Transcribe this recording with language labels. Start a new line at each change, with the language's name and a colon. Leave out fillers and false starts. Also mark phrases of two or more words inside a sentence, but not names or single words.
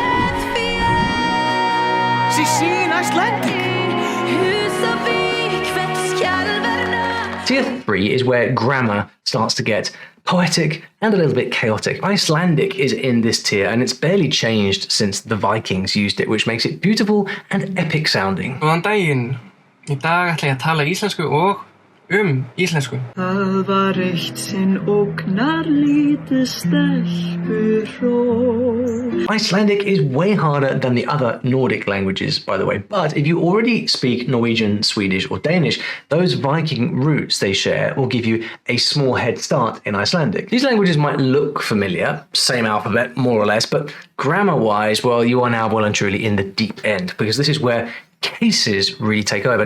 English: Tier 3 is where grammar starts to get poetic and a little bit chaotic. Icelandic is in this tier, and it's barely changed since the Vikings used it, which makes it beautiful and epic sounding.
Icelandic: Góðan daginn. Í dag ætla ég að tala íslensku og íslensku. Það var eitt sinn ógnarlítið stelpuhró.
English: Icelandic is way harder than the other Nordic languages, by the way, but if you already speak Norwegian, Swedish, or Danish, those Viking roots they share will give you a small head start in Icelandic. These languages might look familiar, same alphabet, more or less, but grammar-wise, well, you are now well and truly in the deep end, because this is where cases really take over.